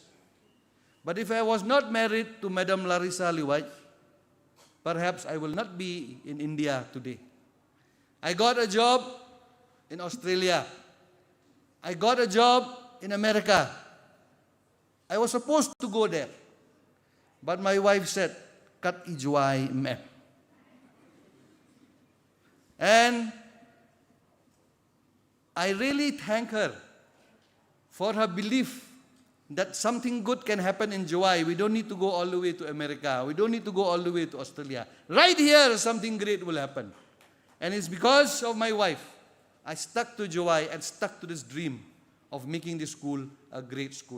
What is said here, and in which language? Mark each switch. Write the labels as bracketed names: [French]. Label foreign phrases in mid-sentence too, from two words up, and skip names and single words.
[English] But if I was not married to Madam Larissa Liwai, perhaps I will not be in India today. I got a job in Australia. I got a job in America. I was supposed to go there. But my wife said, [Khasi] kat ijuai mem. [English] And I really thank her for her belief that something good can happen in Juwai. We don't need to go all the way to America. We don't need to go all the way to Australia. Right here, something great will happen. And it's because of my wife, I stuck to Juwai and stuck to this dream of making this school a great school.